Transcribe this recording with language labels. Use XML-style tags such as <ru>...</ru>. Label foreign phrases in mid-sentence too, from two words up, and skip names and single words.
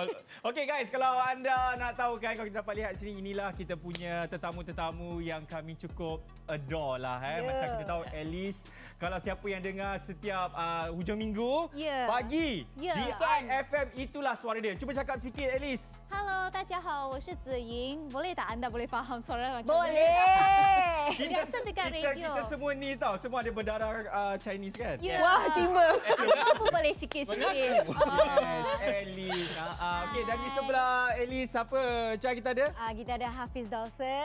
<ms>Okey guys, kalau anda nak tahu kan, kalau kita dapat lihat sini, inilah kita punya tetamu-tetamu yang kami cukup adore lah. Macam kita tahu Alice, kalau siapa yang dengar setiap hujung minggu, pagi di IFM, itulah suara dia. Cuba cakap sikit Alice. Hello，</ms> <zh>大家好，我是子莹。</zh> <ms>Boleh tak anda boleh faham suara macam ni? Boleh. Biasa dekat radio. Kita semua ni tahu, semua ada berdarah Chinese kan? Ya. Wah, tiba. Aku boleh sikit-sikit. Alice. Okey, dan di sebelah Alice, siapa Ca kita ada? Kita ada Hafiz Dawson.</ms>